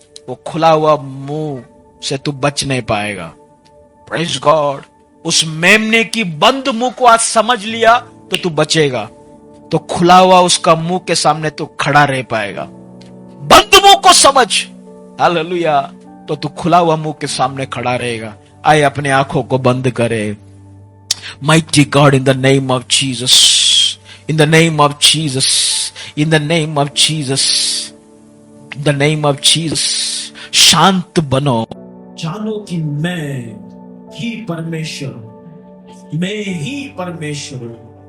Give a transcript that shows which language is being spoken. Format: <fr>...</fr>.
<hi>वो खुला हुआ मुंह से तू बच नहीं पाएगा।</hi> <en>Praise God.</en> <hi>उस मेमने की बंद मुंह को आज समझ लिया तो तू बचेगा, तो खुला हुआ उसका मुंह के सामने तू खड़ा रह पाएगा। बंद मुंह को समझ, हालेलुया, तो तू खुला हुआ मुंह के सामने खड़ा रहेगा। आए अपने आंखों को बंद करे।</hi> <en>Mighty God, in the name of Jesus, in the name of Jesus, in the name of Jesus, in the name of Jesus,</en> <hi>शांत बनो। जानो कि मैं ही परमेश्वर हूं, मैं ही परमेश्वर हूं।</hi>